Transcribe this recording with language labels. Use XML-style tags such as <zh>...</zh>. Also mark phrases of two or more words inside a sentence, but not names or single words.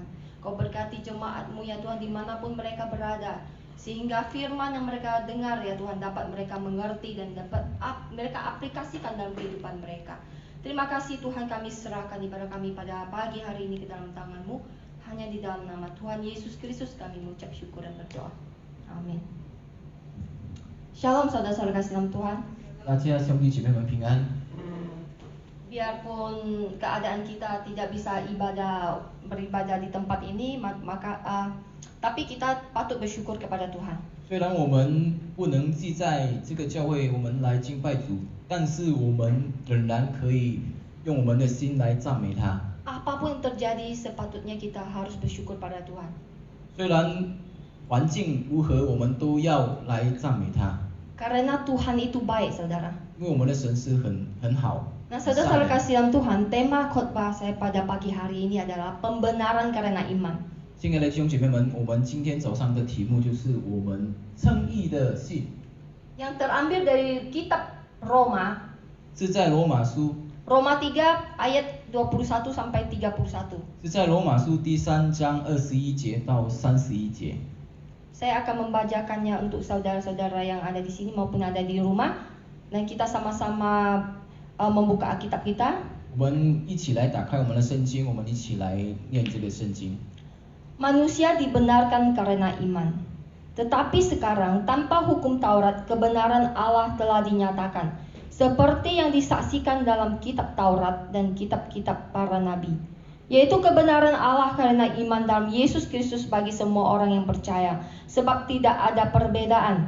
<id>Kau berkati jemaat-Mu ya Tuhan dimanapun mereka berada, sehingga firman yang mereka dengar ya Tuhan dapat mereka mengerti dan dapat mereka aplikasikan dalam kehidupan mereka. Terima kasih Tuhan, kami serahkan ibadah kami pada pagi hari ini ke dalam tangan-Mu. Hanya di dalam nama Tuhan Yesus Kristus kami mengucap syukur dan berdoa. Amin. Shalom saudara-saudara kasih dalam Tuhan.</id> <zh>大家兄弟姐妹们平安。</zh> <id>Biarpun keadaan kita tidak bisa beribadah di tempat ini, tapi kita patut bersyukur kepada Tuhan.</id> <zh>虽然我们不能既在这个教会我们来敬拜主，但是我们仍然可以用我们的心来赞美他。</zh> <id>Apapun yang terjadi, sepatutnya kita harus bersyukur pada Tuhan.</id> <zh>虽然环境如何，我们都要来赞美他，</zh> <id>Karena Tuhan itu baik, saudara.</id> <zh>因为我们的神是很好。</zh> <id>Nah, saudara-saudara kasih dalam Tuhan, tema khotbah saya pada pagi hari ini adalah pembenaran karena iman.</id> <zh>亲爱的弟兄姐妹们，我们今天早上的题目就是我们称义的信，</zh> <id>Yang terambil dari kitab Roma,</id> <zh>是在罗马书，</zh> <id>Roma 3 ayat 21 sampai 31.</id> <zh>是在罗马书第3章21节到31节。</zh> <id>Saya akan membacakannya untuk saudara-saudara yang ada di sini maupun ada di rumah, dan kita sama-sama membuka Alkitab kita.</id> <zh>我们一起来打开我们的圣经，我们一起来念这个圣经。</zh> <id>Manusia dibenarkan karena iman. Tetapi sekarang tanpa hukum Taurat, kebenaran Allah telah dinyatakan, seperti yang disaksikan dalam kitab Taurat dan kitab-kitab para nabi, yaitu kebenaran Allah karena iman dalam Yesus Kristus bagi semua orang yang percaya, sebab tidak ada perbedaan.</id>